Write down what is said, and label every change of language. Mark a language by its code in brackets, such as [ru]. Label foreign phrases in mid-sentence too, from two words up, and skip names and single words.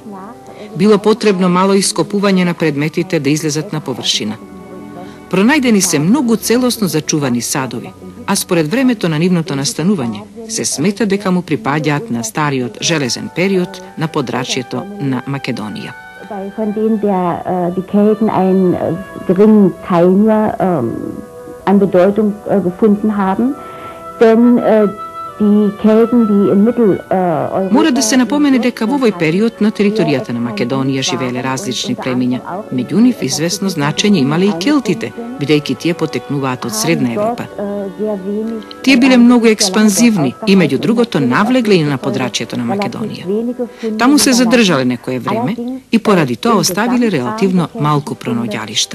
[mk] Било потребно мало ископување на предметите да излезат на површина. Пронајдени се многу целосно зачувани садови, а според времето на нивното настанување се смета дека му припаѓаат на стариот железен период на подрачјето на Македонија. [de] Von denen die Kelten einen geringen Teil nur an Bedeutung gefunden haben, denn [mk] Мора да се напомене дека во овој период на територијата на Македонија живееле различни племиња. Меѓу нив известно значење имале и келтите, бидејќи тие потекнуваат од Средна Европа. Тие биле многу експанзивни и меѓу другото навлегле и на подрачјето на Македонија. Таму се задржале некое време и поради тоа оставиле релативно малку пронаоѓалишта.